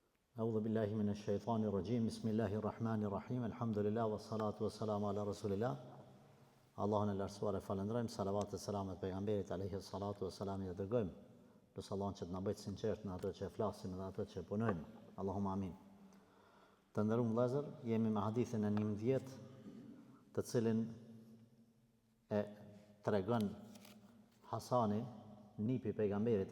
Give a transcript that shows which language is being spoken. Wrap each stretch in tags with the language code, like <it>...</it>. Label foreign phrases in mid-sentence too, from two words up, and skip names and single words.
<ar>أعوذ بالله من الشيطان الرجيم بسم الله الرحمن الرحيم الحمد لله والصلاة والسلام على رسول الله</ar> <sq>Allahun e lartësuar e falenderojmë, salavat e selamet pejgamberit</sq> <ar>عليه الصلاة والسلام</ar> <sq>i dërgojmë. Lutë Allahun që të na bëjë të sinqert në atë që flasim dhe atë që punojmë.</sq> <ar>اللهم آمين.</ar> <sq>Të nderuar vëllezër, jemi me hadithin e 11 të cilin e tregon Hasani, nipi pejgamberit</sq>